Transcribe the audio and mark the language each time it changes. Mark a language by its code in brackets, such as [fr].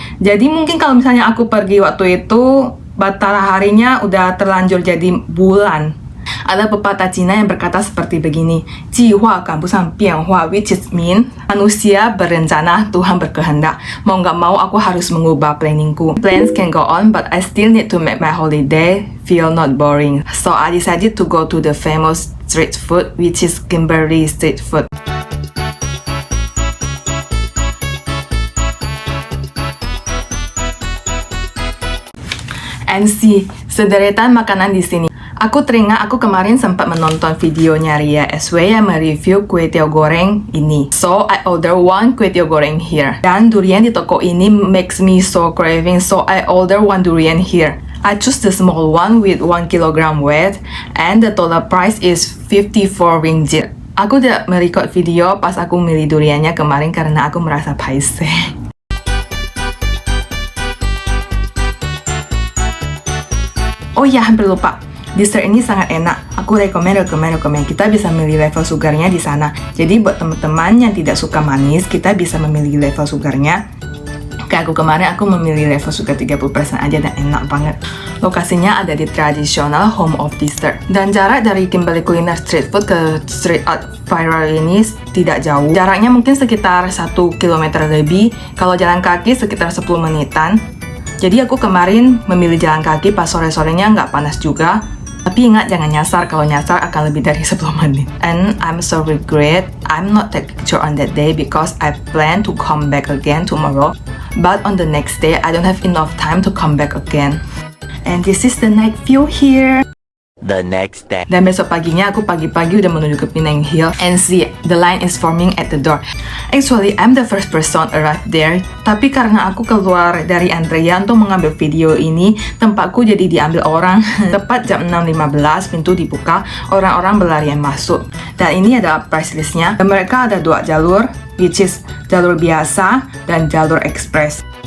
[id] Jadi mungkin kalau misalnya aku pergi waktu itu, mataharinya udah terlanjur jadi bulan. Ada pepatah Cina yang berkata seperti begini, [zh] 计划赶不上变化, [en] which is mean, [id] manusia berencana, Tuhan berkehendak. Mau nggak mau aku harus mengubah planningku. [en] Plans can go on, but I still need to make my holiday feel not boring. So I decided to go to the famous street food, which is Kimberley Street Food. And see, [id] sederetan makanan di sini. Aku teringat aku kemarin sempat menonton videonya Ria SW yang mereview kue tiaw goreng ini. [en] So, I order one kue tiaw goreng here. [id] Dan durian di toko ini [en] makes me so craving, so I order one durian here. I choose the small one with 1 kilogram weight, and the total price is 54 ringgit. [id] Aku tidak merecord video pas aku milih duriannya kemarin karena aku merasa paise. Oh ya, hampir lupa. Dessert ini sangat enak. Aku rekomen. Kita bisa memilih level sugarnya di sana. Jadi buat teman-teman yang tidak suka manis, kita bisa memilih level sugarnya. Kayak aku kemarin, aku memilih level sugar 30% aja dan enak banget. Lokasinya ada di tradisional Home of Dessert. Dan jarak dari Kimberley Culiner Street Food ke Street Art Viral ini tidak jauh. Jaraknya mungkin sekitar 1 km lebih. Kalau jalan kaki sekitar 10 menitan. Jadi aku kemarin memilih jalan kaki pas sore-sorenya nggak panas juga. Tapi ingat jangan nyasar, kalau nyasar akan lebih dari 10 menit. [en] And I'm so regret I'm not take picture on that day because I plan to come back again tomorrow. But on the next day I don't have enough time to come back again. And this is the night view here. The next day. [id] Dan besok paginya aku pagi-pagi udah menuju ke Penang Hill [en] and see the line is forming at the door. Actually, I'm the first person arrive there. [id] Tapi karena aku keluar dari antrian untuk mengambil video ini, tempatku jadi diambil orang. Tepat jam 6.15 pintu dibuka, orang-orang berlarian masuk. Dan ini ada price listnya. Dan mereka ada 2 jalur, [en] which is [id] jalur biasa dan jalur ekspres.